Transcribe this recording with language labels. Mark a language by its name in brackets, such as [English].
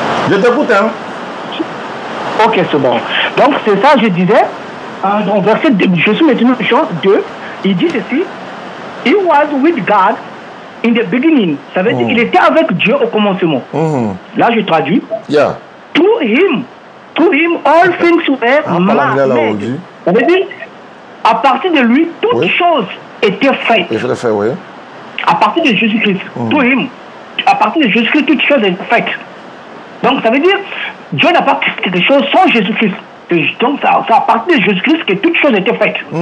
[French] Je t'écoute, hein? Ok, c'est bon. Donc, c'est ça, je disais, dans verset 2, je suis maintenant Jean 2, il dit ceci, [English] he was with God in the beginning. [French] Ça veut dire qu'il était avec Dieu au commencement. Là, je traduis. [English] Yeah. To him all things were made. [French] Ça veut dire, à partir de lui, toutes choses étaient faites. Et je l'ai fait, oui. À partir de Jésus-Christ, [English] to him, [French] à partir de Jésus-Christ, toutes choses étaient faites. Donc, ça veut dire, Dieu n'a pas créé quelque chose sans Jésus-Christ. Donc, c'est à partir de Jésus-Christ que toutes choses étaient faites.